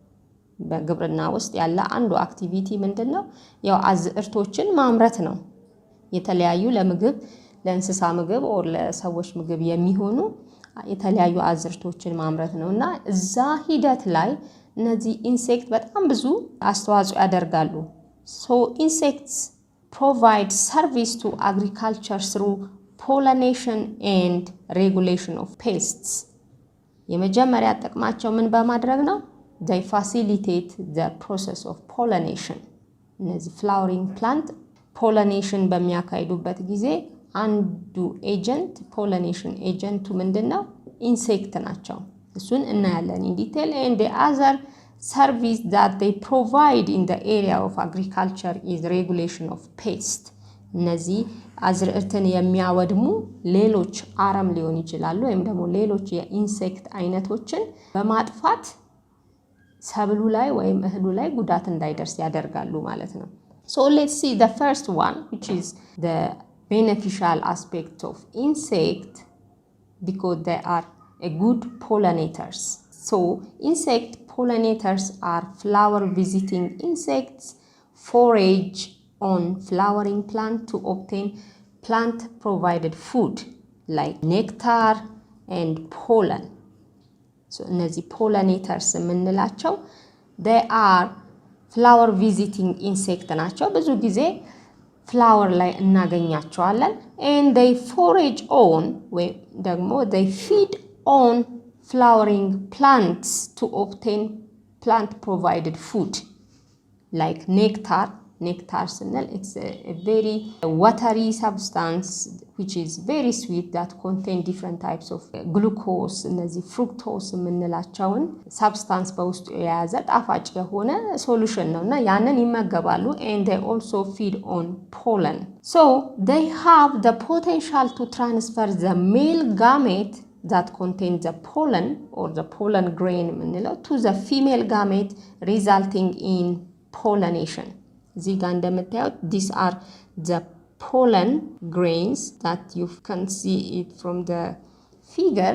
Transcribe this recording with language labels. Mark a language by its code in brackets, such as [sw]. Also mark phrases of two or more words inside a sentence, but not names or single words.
[am] በግብርና ውስጥ ያለ አንዱ አክቲቪቲ ምንድነው? ያው አዝርቶችን ማምረት ነው። የተለያዩ ለምግብ ለእንስሳ ምግብ or ለሰዎች ምግብ የሚሆኑ የተለያዩ አዝርቶችን ማምረት ነውና እዛ ሂደት ላይ እነዚህ ኢንሴክት በጣም ብዙ አስተዋጽኦ ያደርጋሉ። [en] So insects provide service to agriculture through pollination and regulation of pests. [am] የመጀመሪያ ጥቅማቸው ምን በማድረግ ነው? [en] They facilitate the process of pollination. [am] እነዚህ [en] flowering plant pollination [am] በሚያካሂዱበት ጊዜ አንዱ ኤጀንት pollination ኤጀንቱ ምንድነው? ኢንሴክት ናቸው። እሱን እናያለን [en] in detail. And the other service that they provide in the area of agriculture is regulation of pests. [am] እነዚህ አዝርዕትን የሚያወድሙ ሌሎች አረም ሊሆን ይችላሉ ወይም ደግሞ ሌሎች የኢንሴክት አይነቶችን በማጥፋት ሰብሉ ላይ ወይም እህሉ ላይ ጉዳት እንዳይደርስ ያደርጋሉ ማለት ነው። [en] So let's see the first one, which is the beneficial aspect of insect, because they are a good pollinators. So insect pollinators are flower visiting insects, forage on flowering plant to obtain plant provided food like nectar and pollen. So እነዚህ pollinators የምንላቸው they are flower visiting insect [am] ናቸው። ብዙ ጊዜ [en] flower [am] ላይ እናገኛቸዋለን. [en] And they forage on [am] ወይ ደግሞ [en] they feed on flowering plants to obtain plant provided food like nectar. Nectar signal, it's a very watery substance which is very sweet that contain different types of glucose. [am] እነዚህ fructose የምንላቸውን substance በውስጡ የያዘ ጣፋጭ የሆነ solution ነውና ያንን ይመገባሉ. [en] And they also feed on pollen. So they have the potential to transfer the male gamete that contain the pollen or the pollen grain to the female gamete, resulting in pollination. These are the pollen grains that you can see it from the figure.